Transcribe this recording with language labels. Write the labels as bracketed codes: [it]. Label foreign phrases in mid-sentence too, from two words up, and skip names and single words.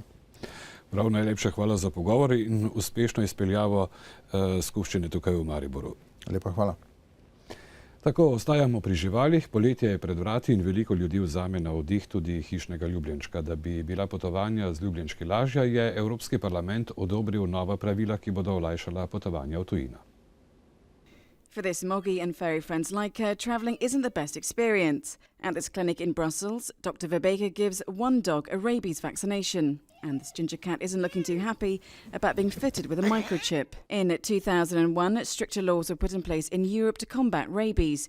[sl] Prav, najlepša hvala za pogovor in uspešno izpeljavo skupščine tukaj v Mariboru. Lepa hvala. Tako, ostajamo pri živalih. Poletje je pred vrati in veliko ljudi vzame na oddih tudi hišnega ljubljenčka. Da bi bila potovanja z ljubljenčki lažja, je Evropski parlament odobril nova pravila, ki bodo olajšala potovanja v tujino. [en] For this moggy and furry friends like her, travelling isn't the best experience. At this clinic in Brussels, Dr. Verbeek gives one dog a rabies vaccination. And this ginger cat isn't looking too happy about being fitted with a microchip. In 2001, stricter laws were put in place in Europe to combat rabies.